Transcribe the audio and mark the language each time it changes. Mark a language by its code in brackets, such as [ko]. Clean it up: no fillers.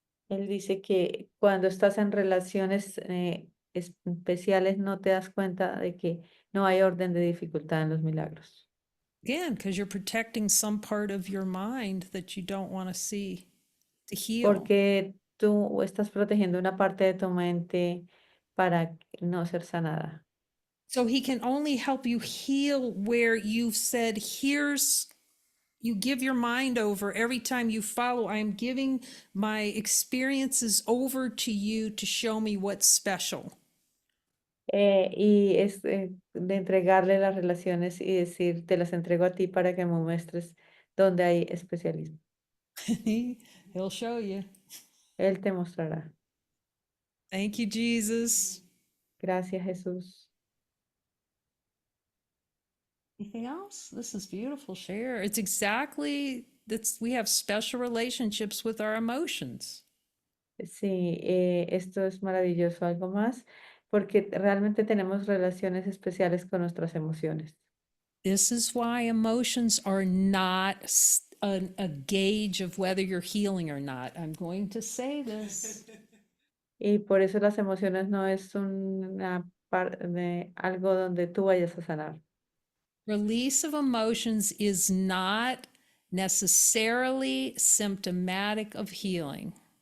[es] Él dice que cuando estás en relaciones especiales no te das cuenta de que no hay orden de dificultad en los milagros. [en] Again, because you're protecting some part of your mind that you don't want to see to heal. [es] Porque tú estás protegiendo una parte de tu mente para no ser sanada. [en] So he can only help you heal where you've said, you give your mind over every time you follow. I am giving my experiences over to you to show me what's special. [es] Y es de entregarle las relaciones y decir, te las entrego a ti para que me muestres dónde hay especialismo. [en] He'll show you. [es] Él te mostrará. [en] Thank you, Jesus. [es] Gracias, Jesús. [en] Anything else? This is beautiful, share. It's exactly that's we have special relationships with our emotions. [es] Sí, esto es maravilloso. ¿Algo más? Porque realmente tenemos relaciones especiales con nuestras emociones. [en] This is why emotions are not a gauge of whether you're healing or not. I'm going to say this. [es] Y por eso las emociones no es una de algo donde tú vayas a sanar. [en] Release of emotions is not necessarily symptomatic of healing.